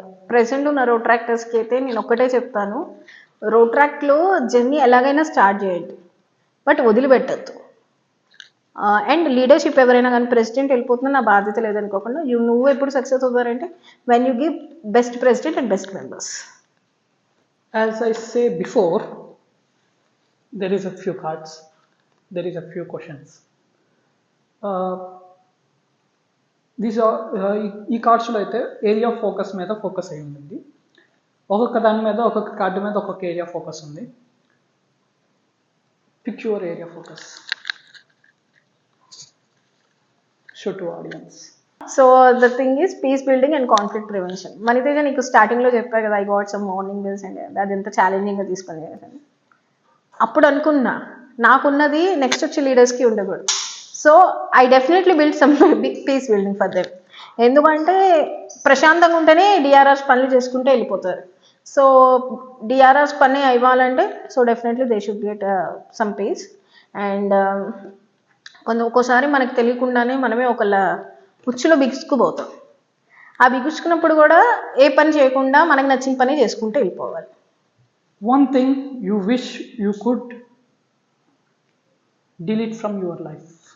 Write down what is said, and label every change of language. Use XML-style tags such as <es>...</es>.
<te>Present ఉన్న రోట్రాక్టర్స్కి అయితే నేను ఒక్కటే చెప్తాను, రోట్రాక్ట్లో జర్నీ ఎలాగైనా స్టార్ట్ చేయండి, బట్ వదిలిపెట్టద్దు. అండ్ లీడర్షిప్ ఎవరైనా కానీ ప్రెసిడెంట్ వెళ్ళిపోతున్నా నా బాధ్యత లేదనుకోకుండా నువ్వు ఎప్పుడు success అవుతారంటే when you give best president and best members.</te> <en>As I say before, there is a few cards, there is a few questions. These are</en> <te>ఈ కార్డ్స్లో అయితే ఏరియా ఆఫ్ ఫోకస్ మీద ఫోకస్ అయి ఉంటుంది. ఒక్కొక్క దాని మీద ఒక్కొక్క కార్డు మీద ఒక్కొక్క ఏరియా ఫోకస్ ఉంది.</te> <en>Pick your area focus. Show to audience. So the thing is peace building and conflict prevention.</en> <te>Maniteja నీకు స్టార్టింగ్లో చెప్పారు కదా,</te> <en>I got some warning bills</en> <te>and అది ఎంత ఛాలెంజింగ్గా తీసుకుని అప్పుడు అనుకున్నా నాకున్నది నెక్స్ట్ వచ్చే లీడర్స్కి ఉండకూడదు.</te> <en>So I definitely build some big peace building for them.</en> <te>ఎందుకంటే ప్రశాంతంగా ఉంటేనే డిఆర్ఆర్స్ పనులు చేసుకుంటూ వెళ్ళిపోతారు.</te> <en>so DRRs</en> <te>పని ఇవ్వాలంటే</te> <en>So definitely they should get some peace.</en> <te>And ఒక్కోసారి మనకు తెలియకుండానే మనమే ఒకళ్ళ ఉచ్చులో బిగుసుకుపోతాం. ఆ బిగుసుకున్నప్పుడు కూడా ఏ పని చేయకుండా మనకు నచ్చిన పని చేసుకుంటూ వెళ్ళిపోవాలి.</te> <en>One thing you wish you could delete from your life.</en>